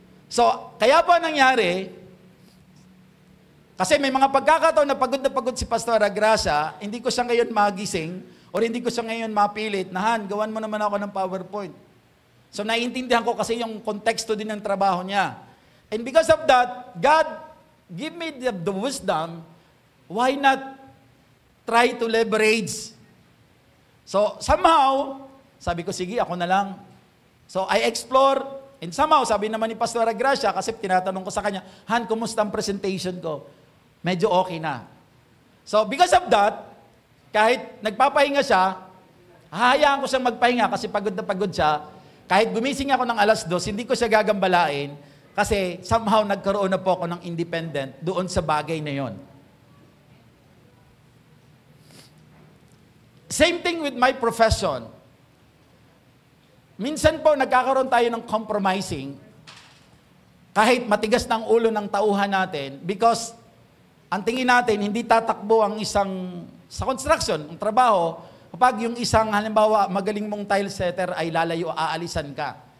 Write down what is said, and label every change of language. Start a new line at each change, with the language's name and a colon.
Filipino: So, kaya po nangyari, kasi may mga pagkakataon na pagod si Pastora Gracia, hindi ko siya ngayon magising, or hindi ko siya ngayon mapilit, Han, gawan mo naman ako ng PowerPoint. So, naiintindihan ko kasi yung konteksto din ng trabaho niya.
English: And because of that, God give me the wisdom, why not try to leverage?
Filipino: So, somehow, sabi ko, sige, ako na lang.
English: So, I explore, and somehow,
Filipino: sabi naman ni Pastora Gracia, kasi tinatanong ko sa kanya, Han, kumusta ang presentation ko? Medyo okay na. So,
English: because of that,
Filipino: kahit nagpapahinga siya, hahayaan ko siyang magpahinga kasi pagod na pagod siya. Kahit gumising ako ng 2:00, hindi ko siya gagambalain kasi somehow nagkaroon na po ako ng independent doon sa bagay na yon.
English: Same thing with my profession.
Filipino: Minsan po nagkakaroon tayo ng compromising kahit matigas ng ulo ng tauhan natin because ang tingin natin, hindi tatakbo ang isang, sa construction, ang trabaho, kapag yung isang, halimbawa, magaling mong tile setter ay lalayo, aalisan ka.